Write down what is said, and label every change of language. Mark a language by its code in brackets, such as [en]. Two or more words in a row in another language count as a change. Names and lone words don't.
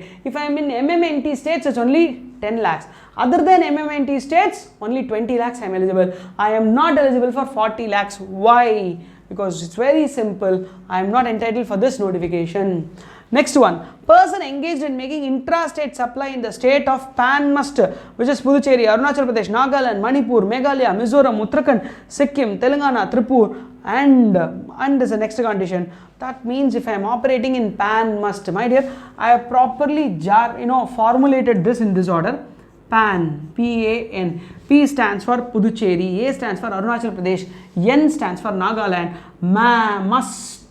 [en] If I am in MMNT states, it's only 10 lakhs. Other than MMNT states, only 20 lakhs I am eligible. I am not eligible for 40 lakhs. Why? Because it's very simple. I am not entitled for this notification. Next one, person engaged in making intrastate supply in the state of Pan must, which is Puducherry, Arunachal Pradesh, Nagaland, Manipur, Meghalaya, Mizoram, Uttarakhand, Sikkim, Telangana, Tripur, and is the next condition. That means if I am operating in Pan must, my dear, I have properly formulated this in this order. PAN, P-A-N. P stands for Puducherry, A stands for Arunachal Pradesh, N stands for Nagaland, must.